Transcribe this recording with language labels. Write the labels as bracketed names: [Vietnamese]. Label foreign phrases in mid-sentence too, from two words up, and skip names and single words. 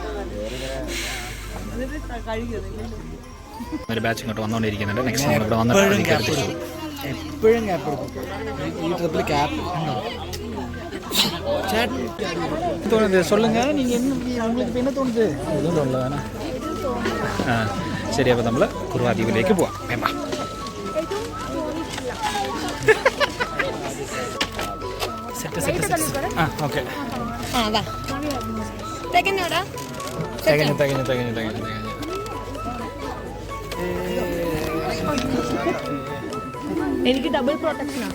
[Malayalam] ഒരു ബാച്ച് ഇങ്ങോട്ട് വന്നുകൊണ്ടിരിക്കുന്നുണ്ട്. നെക്സ്റ്റ് നമ്മൾ ഇവിടെ വന്നിട്ട് എപ്പോഴും ക്യാപ്പ് എടുക്കും. ഈ ട്രിപ്പിൽ ക്യാപ്പ് [Tamil] தோணுது. சொல்லுங்க, நீங்கள் என்ன உங்களுக்கு என்ன தோணுது? எதுவும் தோணல தானே? சரி, [Malayalam] അപ്പോൾ നമ്മൾ കുറുവാദ്വീപിലേക്ക് പോവാം. വേണ്ട സെറ്റ് ഓക്കെ. തികഞ്ഞു. എനിക്ക് ഡബിൾ പ്രൊട്ടക്ഷനാണ്.